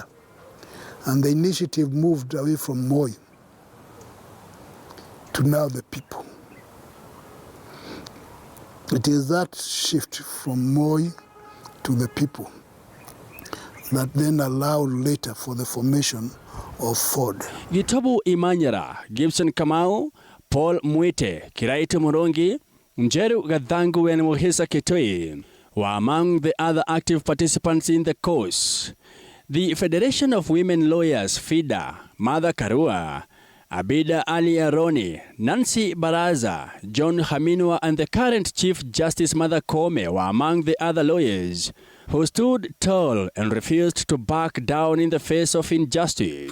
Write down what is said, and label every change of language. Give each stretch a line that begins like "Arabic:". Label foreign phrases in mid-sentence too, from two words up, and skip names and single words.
English: And the initiative moved away from Moi to now the people. It is that shift from Moi to the people that then allowed later for the formation of Ford. Gitabu Imanyara, Gibson Kamau, Paul Mwite, Kiraitu Murongi, Njeru Gadhangu and Muhisa Kitoi were among the other active participants in the cause. The Federation of Women Lawyers, FIDA, Mother Karua, Abida Ali Aroni, Nancy Baraza, John Haminwa and the current Chief Justice Mother Koome were among the other lawyers who stood tall and refused to back down in the face of injustice.